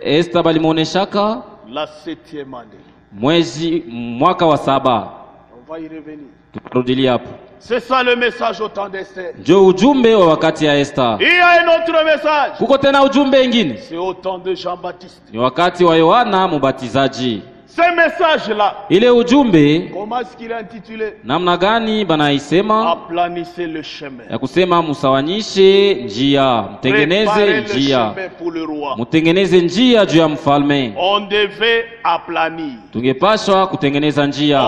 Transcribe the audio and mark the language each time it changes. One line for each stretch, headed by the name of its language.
Swahili: Esther balimuoneshaka.
French: La 7e année.
Swahili: Mwaka wa 7.
French: On va y revenir.
Swahili: Tutarudi hapo.
French: C'est ça le message au temps d'Esther.
Swahili: Ndio ujumbe wa wakati ya Esther.
French: Il y a un autre message.
Swahili: Kuko tena ujumbe mwingine.
French: C'est au temps de Jean-Baptiste.
Swahili: Ni wakati wa Yohana Mbatizaji.
French: Ce message-là,
Swahili: ile ujumbe,
French: comment est-ce qu'il est intitulé?
Swahili: namna gani banaisema?
French: Aplanissez le chemin.
Swahili: Ya kusema musawanyishe njia, mtengeneze njia, mutengeneze njia juu ya mfalme.
French: On devait aplanir.
Swahili: Tungepashwa kutengeneza njia.